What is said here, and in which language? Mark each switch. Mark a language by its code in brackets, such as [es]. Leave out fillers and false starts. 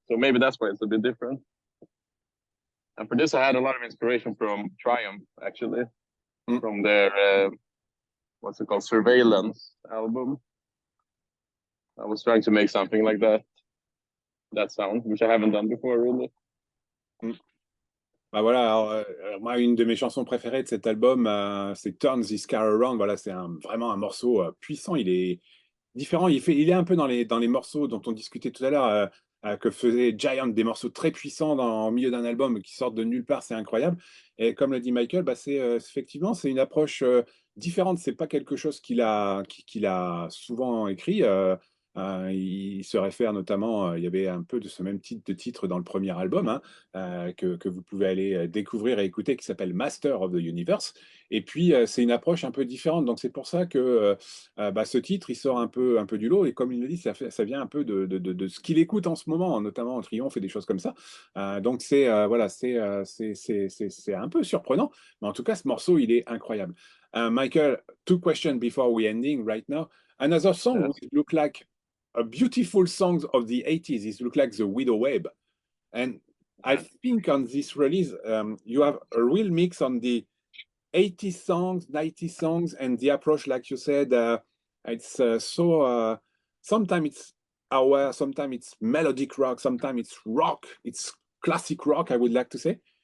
[en] So maybe that's why it's a bit different. And for this, I had a lot of inspiration from Triumph, actually, from their, what's it called, Surveillance album. I was trying to make something like that sound, which I haven't done before, really. [fr] Bah voilà, alors, moi, une de mes chansons préférées de cet album, c'est Turn This Car Around. Voilà, c'est vraiment un morceau puissant. Il est différent. Il est un peu dans les morceaux dont on discutait tout à l'heure, que faisait Giant, des morceaux très puissants au milieu d'un album qui sortent de nulle part. C'est incroyable. Et comme le dit Michael, bah, effectivement, c'est une approche différente. C'est pas quelque chose qu'il a souvent écrit. Il se réfère notamment, il y avait un peu de ce même type de titre dans le premier album, hein, que vous pouvez aller découvrir et écouter, qui s'appelle Master of the Universe. Et puis, c'est une approche un peu différente. Donc, c'est pour ça que bah, ce titre, il sort un peu du lot. Et comme il le dit, ça vient un peu de ce qu'il écoute en ce moment, notamment en Triomphe et des choses comme ça. Donc, voilà, c'est un peu surprenant. Mais en tout cas, ce morceau, il est incroyable. [en] Michael, 2 questions before we ending right now. Another song which look like a beautiful songs of the 80s. It look like the Widow Web. And I think on this release, you have a real mix on the 80s songs, 90s songs, and the approach, like you said, it's sometimes it's our, sometimes it's melodic rock, sometimes it's rock, it's classic rock, I would like to say.